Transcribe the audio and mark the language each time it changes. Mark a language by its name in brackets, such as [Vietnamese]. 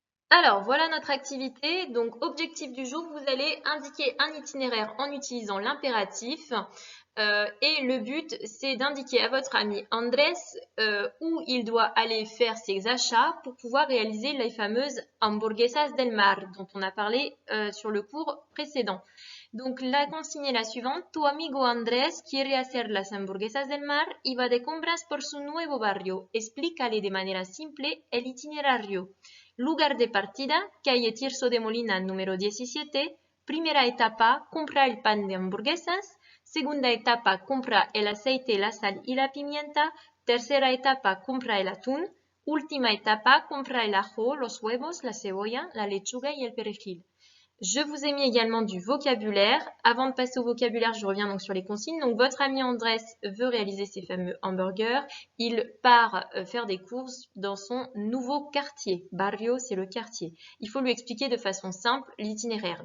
[French] Alors, voilà notre activité. Donc, objectif du jour, vous allez indiquer un itinéraire en utilisant l'impératif. Et le but, c'est d'indiquer à votre ami Andrés où il doit aller faire ses achats pour pouvoir réaliser les fameuses [Spanish] hamburguesas del mar [French] dont on a parlé sur le cours précédent. Donc, la consigne est la suivante. [Spanish] Tu amigo Andrés quiere hacer las hamburguesas del mar y va de compras por su nuevo barrio. Explícale de manera simple el itinerario. Lugar de partida, calle Tirso de Molina número 17. Primera etapa, compra el pan de hamburguesas. Segunda etapa, compra el aceite, la sal y la pimienta. Tercera etapa, compra el atún. Última etapa, compra el ajo, los huevos, la cebolla, la lechuga y el perejil. [French] Je vous ai mis également du vocabulaire. Avant de passer au vocabulaire, je reviens donc sur les consignes. Donc, votre ami Andrés veut réaliser ses fameux hamburgers. Il part faire des courses dans son nouveau quartier. Barrio, c'est le quartier. Il faut lui expliquer de façon simple l'itinéraire.